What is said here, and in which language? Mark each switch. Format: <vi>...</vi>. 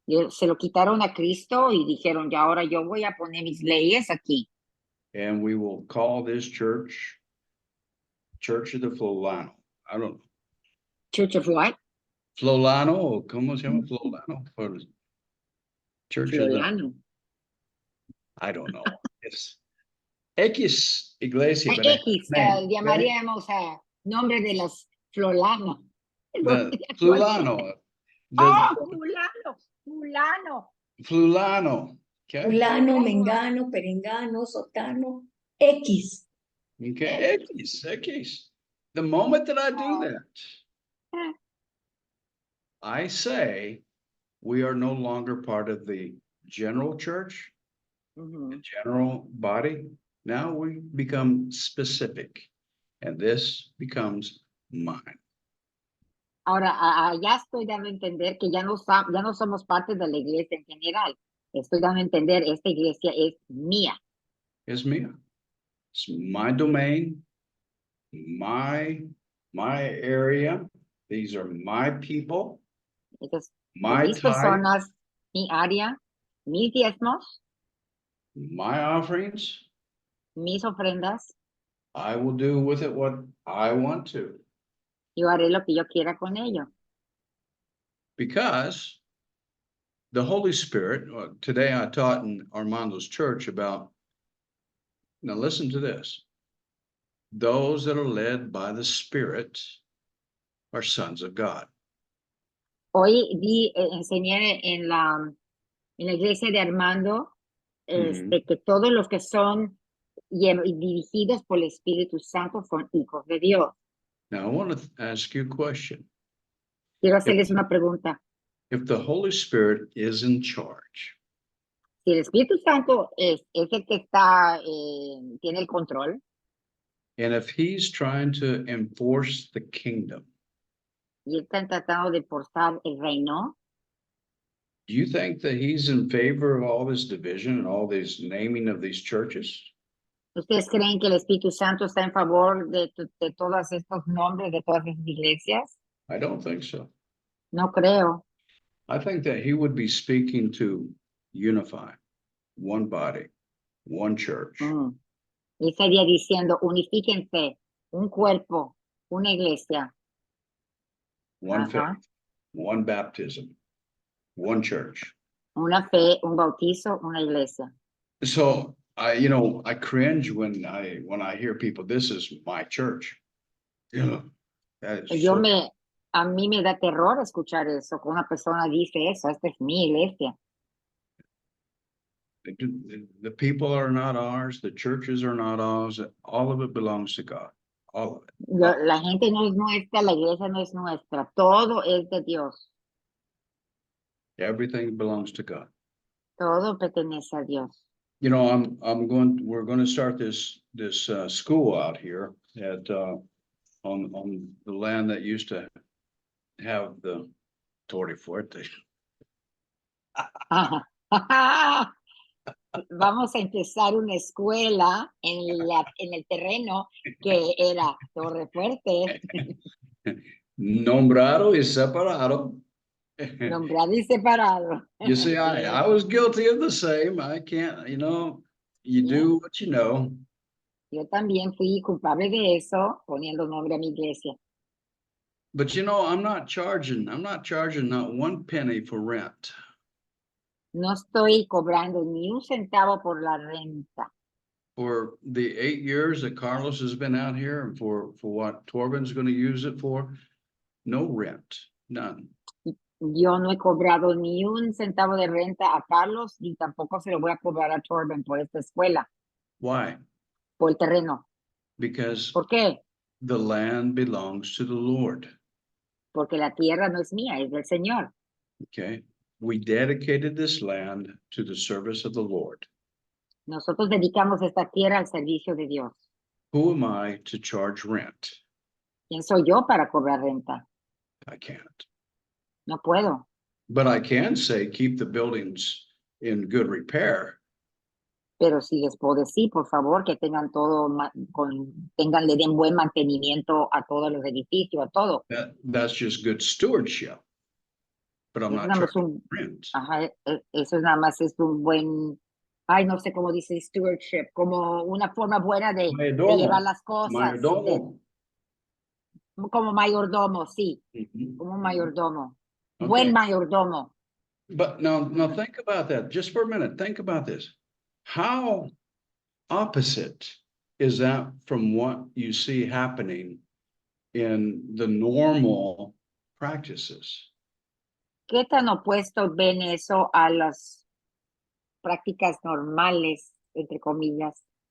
<es>Se lo quitaron a Cristo y dijeron, ya ahora yo voy a poner mis leyes aquí.</es> <en>And we will call this church of the Flolano. I don't know. Church of what?</en> <es>Flolano, ¿cómo se llama Flolano?</es> <en>Church of the, Florano. I don't know. It's X Iglesia. but X, name, okay?</en> <es>llamaríamos a nombre de los Florano.</es> <en>The fulano. Ah, The</en> <es>fulano.</es> <en>fulano. Okay.</en> <es>Fulano, mengano, perengano, sotano, X.</es> <en>Okay. X. The moment that I do that, I say we are no longer part of the general church, Ujú. general body. Now we become specific, and this becomes mine.</en> <es>Ahora, ya estoy dando a entender que ya no somos parte de la iglesia en general. Estoy dando a entender, esta iglesia es mía.</es> <en>It's me. It's my domain, my area. These are my people,</en> <es>Entonces,</es> <en>my</en> <es>mis</es> <en>tithe,</en> <es>personas, mi área, mis diezmos,</es> <en>my offerings.</en> <es>mis ofrendas.</es> <en>I will do with it what I want to,</en> <es>Yo haré lo que yo quiera con ello.</es> <en>because the Holy Spirit, today I taught in Armando's church about, now listen to this. Those that are led by the Spirit are sons of God.</en> <es>Hoy enseñé en la iglesia de Armando que todos los que son dirigidos por el Espíritu Santo son hijos de Dios.</es> <en>Now, I want to ask you a question.</en> <es>Quiero hacerles una pregunta.</es> <en>If the Holy Spirit is in charge,</en> <es>Si el Espíritu Santo es el que está, tiene el control,</es> <en>and if he's trying to enforce the kingdom,</en> <es>y están tratando de forzar el reino,</es> <en>do you think that he's in favor of all this division and all this naming of these churches?</en> <es>¿ustedes creen que el Espíritu Santo está en favor de todos estos nombres, de todas esas iglesias?</es> <en>I don't think so.</en> <es>No creo.</es> <en>I think that he would be speaking to unify one body, one church,</en> <es>Y estaría diciendo, unifíquense, un cuerpo, una iglesia,</es> <en>one Ajá. faith, one baptism, one church.</en> <es>una fe, un bautizo, una iglesia.</es> <en>So I cringe when I hear people, this is my church. Yeah, that is</en> <es>Yo</es> <en>so-</en> <es>a mí me da terror escuchar eso, que una persona dice eso, esta es mi iglesia.</es> <en>the people are not ours, the churches are not ours, all of it belongs to God, all of it.</en> <es>La gente no es nuestra, la iglesia no es nuestra, todo es de Dios,</es> <en>Everything belongs to God.</en> <es>todo pertenece a Dios.</es> <en>You know, we're going to start this school out here at on the land that used to have the Torre Fuerte.</en> <es>Vamos a empezar una escuela en el terreno que era Torre Fuerte, Nombrado y separado. nombrado y separado.</es> <en>You see, I was guilty of the same. I can't, you do what you know.</en> <es>Yo también fui culpable de eso, poniendo nombre a mi iglesia.</es> <en>But I'm not charging not one penny for rent.</en> <es>No estoy cobrando ni un centavo por la renta.</es> <en>For the 8 years that Carlos has been out here and for what Torben's going to use it for, no rent, none.</en> <es>Yo no he cobrado ni un centavo de renta a Carlos, ni tampoco se lo voy a cobrar a Torben por esta escuela,</es> <en>Why?</en> <es>por el terreno.</es> <en>Because</en> <es>¿Por qué?</es> <en>the land belongs to the Lord.</en> <es>Porque la tierra no es mía, es del Señor.</es> <en>Okay. We dedicated this land to the service of the Lord.</en> <es>Nosotros dedicamos esta tierra al servicio de Dios.</es> <en>Who am I to charge rent?</en> <es>¿Quién soy yo para cobrar renta?</es> <en>I can't.</en> <es>No puedo.</es> <en>But I can say keep the buildings in good repair.</en> <es>Pero si les puedo decir, por favor, que tengan todo, le den buen mantenimiento a todos los edificios, a todo.</es> <en>That's just good stewardship. But I'm</en> <es>Eso</es> <en>not</en> <es>nada más</es> <en>charging rent.</en> <es>Ajá, eso nada más es un buen, no sé cómo dice stewardship, como una forma buena de llevar las cosas. Mayordomo. Como mayordomo, sí, como un mayordomo. Buen mayordomo.</es> <en>But now think about that just for a minute. Think about this. How opposite is that from what you see happening in the normal practices.</en> <es>¿Qué tan opuesto ven eso a las prácticas normales, entre comillas?</es>